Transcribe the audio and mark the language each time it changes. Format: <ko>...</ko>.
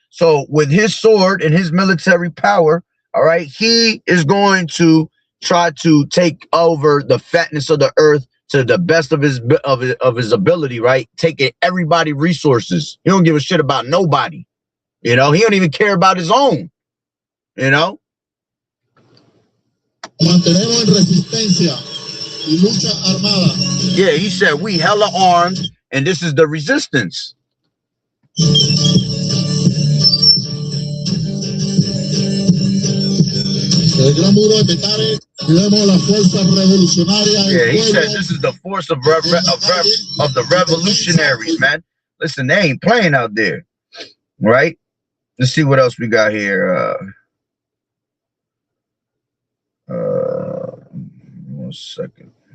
<en>So with his sword and his military power, all right, he is going to try to take over the fatness of the earth to the best of his ability, right? Taking everybody resources. He don't give a shit about nobody. He don't even care about his own.</en> <es>Mantenemos en resistencia y lucha armada.</es> <en>Yeah, he said we hella armed, and this is the resistance.</en> <es>El gran muro de Petare, vemos la fuerza revolucionaria.</es> <en>Yeah, he said this is the force of the revolutionaries, man. Listen, they ain't playing out there, right? Let's see what else we got here. 1 second.</en>